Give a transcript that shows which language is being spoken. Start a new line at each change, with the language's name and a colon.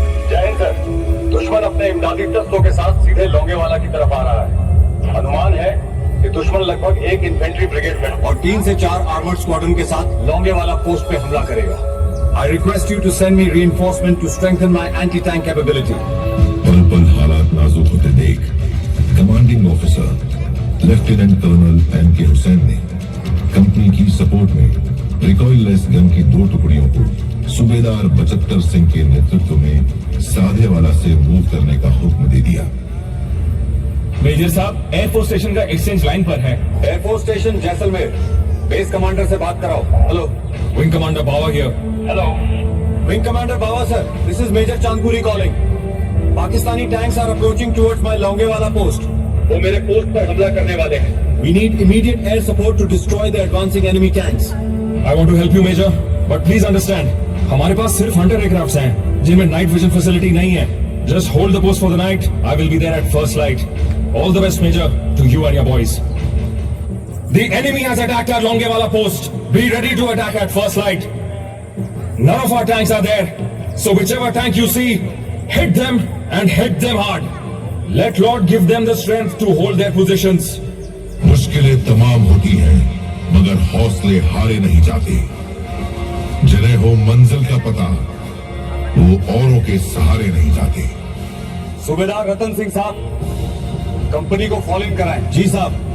Hindi: जय हिंद सर। दुश्मन अपने इमदादी दस्तों के साथ सीधे लोंगेवाला की तरफ आ रहा है। अनुमान है कि दुश्मन लगभग 1 इन्फेंट्री ब्रिगेड में और 3 से 4 आर्मर्ड स्क्वाड्रन के साथ लोंगेवाला पोस्ट पे हमला करेगा।
English: I request you to send me reinforcement to strengthen my anti-tank capability.
Hindi: पल पल हालात नाजुक होते देख commanding officer lieutenant colonel MK. Hussain ने कंपनी की सपोर्ट में रिकॉइललेस गन की 2 टुकड़ियों को सूबेदार बचत्तर सिंह के नेतृत्व में साधेवाला से मूव करने का हुक्म दे दिया। मेजर साहब एयरफोर्स स्टेशन का एक्सचेंज लाइन पर है। Air force station Jaisalmer, base commander से बात कराओ।
English: Hello. Wing commander Bawa here. Hello. Wing commander Bawa sir, this is major Chandpuri calling. Pakistani tanks are approaching towards my Longewala post.
Hindi: वो मेरे पोस्ट पर हमला करने वाले हैं।
English: We need immediate air support to destroy the advancing enemy tanks. I want to help you, Major, but please understand,
Hindi: हमारे पास सिर्फ Hunter aircrafts हैं, जिनमें नाइट विजन फैसिलिटी नहीं है।
English: Just hold the post for the night. I will be there at first light. All the best, Major, to you and your boys. The enemy has attacked our Longewala post. Be ready to attack at first light. None of our tanks are there, so whichever tank you see, hit them and hit them hard. Let Lord give them the strength to hold their positions.
Hindi: मुश्किलें तमाम होती हैं मगर हौसले हारे नहीं जाते। जिन्हें हो मंजिल का पता वो औरों के सहारे नहीं जाते। सूबेदार रतन सिंह साहब, कंपनी को फॉलो इन कराएं। जी साहब।